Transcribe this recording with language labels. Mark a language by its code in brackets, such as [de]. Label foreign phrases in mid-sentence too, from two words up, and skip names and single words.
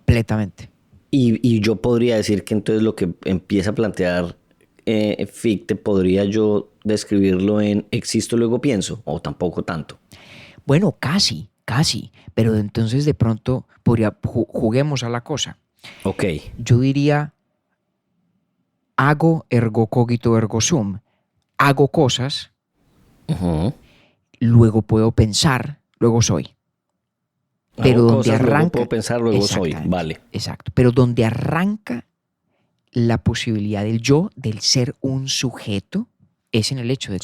[es] y yo podría decir que entonces lo que empieza a plantear Fichte, ¿podría yo describirlo en existo luego pienso? O tampoco tanto. Bueno, casi, casi. Pero entonces de pronto juguemos a la cosa. Ok. Yo diría hago [la] ergo cogito ergo sum. [es] Hago cosas, Ujú. luego puedo pensar, luego soy. Pero Hago donde cosas, luego arranca, puedo pensar, luego soy. exactamente, Vale. exacto. Pero donde arranca la posibilidad del yo, del ser un sujeto, es en el hecho de que